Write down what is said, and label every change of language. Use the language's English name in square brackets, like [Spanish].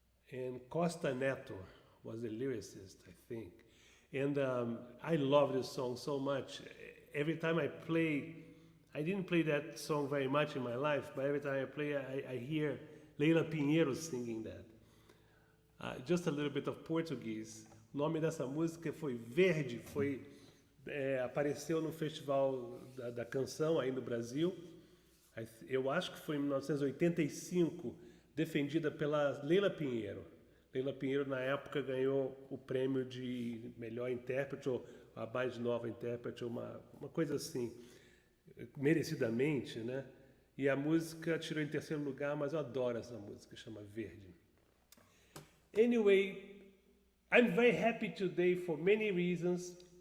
[English] And Costa Neto was the lyricist, I think. And I love this song so much. Every time I play, I didn't play that song very much in my life, but every time I play, I hear Leila Pinheiro singing that. Just a little bit of Portuguese. [Portuguese] O nome dessa música foi Verde, apareceu no Festival da Canção aí no Brasil. Eu acho que foi em 1985, defendida pela Leila Pinheiro. Leila Pinheiro, na época, ganhou o prêmio de melhor intérprete, ou a mais nova intérprete, uma coisa assim, merecidamente, né? E a música tirou em terceiro lugar, mas eu adoro essa música, chama Verde. [English] Anyway, I'm very happy today for many reasons.